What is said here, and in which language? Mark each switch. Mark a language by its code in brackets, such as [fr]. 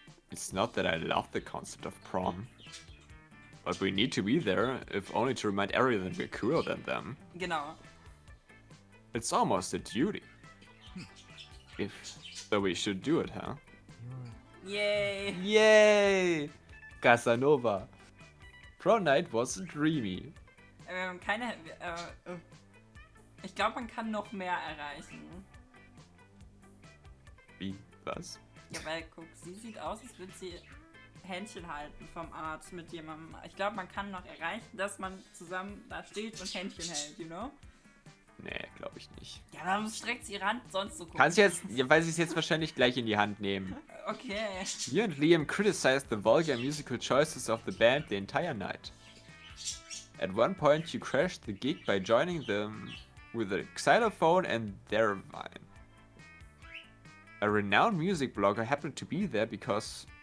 [en] It's not that I love the concept of prom. But we need to be there, if only to remind everyone that we're cooler than them. [de] Genau. [en] It's almost a duty. So we should do it, huh? Yay! Yay! Casanova. Prom night wasn't dreamy. [de] Keine. Ich glaube, man kann noch mehr erreichen. Wie? Was? Ja, weil, guck, sie sieht aus, als würde sie Händchen halten vom Arzt mit jemandem. Ich glaube, man kann noch erreichen, dass man zusammen da steht und Händchen hält, [en] you know? [de] Nee, glaube ich nicht. Ja, warum streckt sie ihre Hand sonst so gucken? Kannst jetzt, ja, weil sie es jetzt wahrscheinlich gleich in die Hand nehmen. Okay. [en] You and Liam criticized the vulgar musical choices of the band the entire night. At one point you crashed the gig by joining them with a xylophone and their vine. A renowned music blogger happened to be there because